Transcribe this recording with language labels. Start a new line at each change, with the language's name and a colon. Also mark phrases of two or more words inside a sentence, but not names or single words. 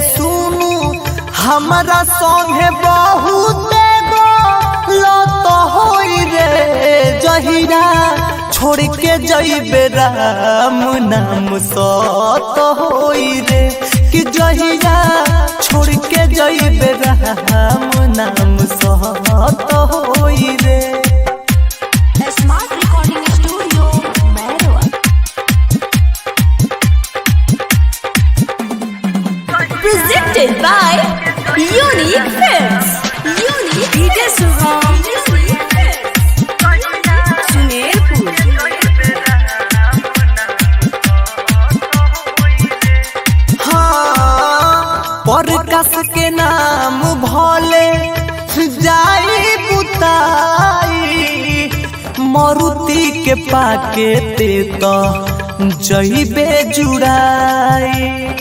Bhojpuri: सुनु हमरा संगे बहुत गलत होई रे। जहिया छोड़ के जइबे राम नाम सत होई रे। कि जहिया छोड़ के जइबे राम नाम सत होई रे।
English: Smart Recording Studio Merwa Presented by Unique Films. Unique DJ Subham Sumerpur
Bhojpuri: हाँ प्रकाश के नाम भले जाई बुताई। मरुति के पाके ते तो जइबे जुड़ाई।